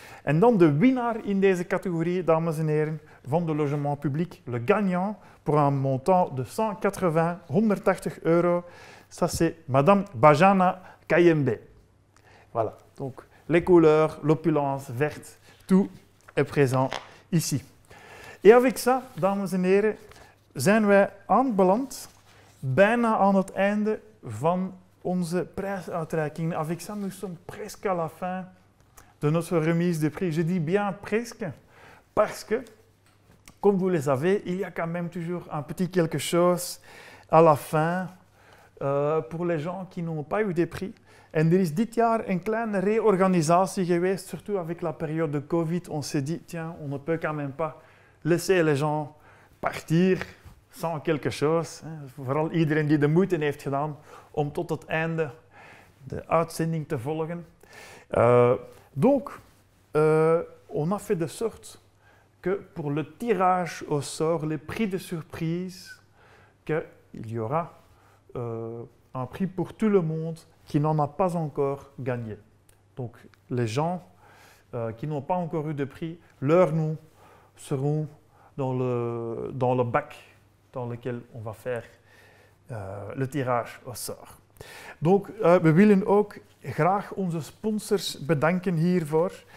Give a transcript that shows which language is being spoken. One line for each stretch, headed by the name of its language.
Dutch: En dan de winnaar in deze categorie, dames en heren, van de logement public,
French: le gagnant pour un montant de €180, ça c'est Madame
Dutch: Bajana Kayembe.
French: Voilà, donc les couleurs, l'opulence verte, tout est présent ici.
Dutch: Et avec ça, dames en heren, zijn wij aanbeland bijna aan het einde van onze prijsuitreiking.
French: Avec ça, nous sommes presque à la fin de notre remise de prix. Je dis bien presque, parce que, comme vous le savez, il y a quand même toujours un petit quelque chose à la fin pour les gens qui n'ont pas eu des prix.
Dutch: En er is dit jaar een kleine réorganisatie geweest,
French: surtout avec la période de Covid. On s'est dit, tiens, on ne peut quand même pas laisser les gens partir sans quelque chose.
Dutch: Vooral iedereen die de moeite heeft gedaan om tot het einde de uitzending te volgen.
French: Donc, on a fait de sorte que pour le tirage au sort, les prix de surprise, qu'il y aura un prix pour tout le monde qui n'en a pas encore gagné. Donc, les gens qui n'ont pas encore eu de prix, leurs noms seront dans le bac dans lequel on va faire le tirage au sort.
Dutch: Donc, we willen ook graag onze sponsors bedanken hiervoor.